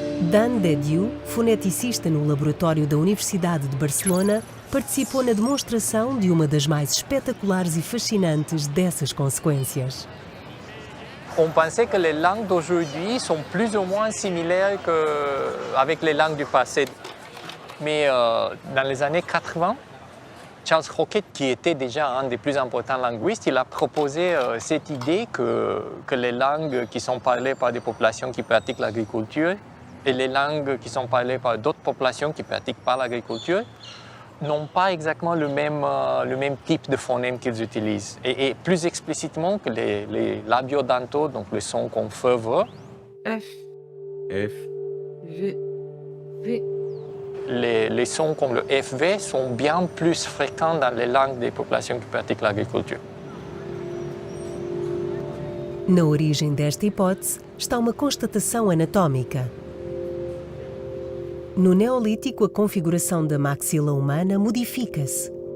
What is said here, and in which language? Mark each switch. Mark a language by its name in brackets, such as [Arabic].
[Portuguese] Dan Dediu, foneticista no laboratório da Universidade de Barcelona, participou na demonstração de uma das mais espetaculares e fascinantes dessas consequências. [French] On pensait que les langues d'aujourd'hui sont plus ou moins similaires qu'avec les langues du passé. Mais dans les années 80, Charles Crockett, qui était déjà un des plus importants linguistes, il a proposé cette idée que les langues qui sont parlées par des populations qui pratiquent l'agriculture et les langues qui sont parlées par d'autres populations qui ne pratiquent pas l'agriculture n'ont pas exactement le même type de phonème qu'ils utilisent. Et plus explicitement que les labiodentaux, donc le son qu'on fait V. F. F. V. V. Les sons comme le FV sont bien plus fréquents dans les langues des populations qui pratiquent l'agriculture. [Portuguese] Na origem desta hipótese está uma constatação anatómica. No Neolítico, a configuração da maxila humana modifica-se.